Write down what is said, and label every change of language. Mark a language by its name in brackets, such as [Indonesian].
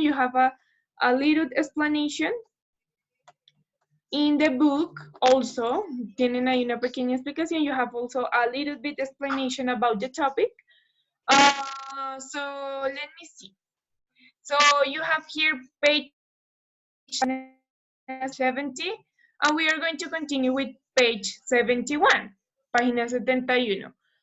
[English] You have a little explanation. In the book, also, [Spanish] tienen ahí una pequeña explicación. [English] You have also a little bit explanation about the topic. So let me see. So you have here page 70, and we are going to continue with page 71, [Spanish] página 71.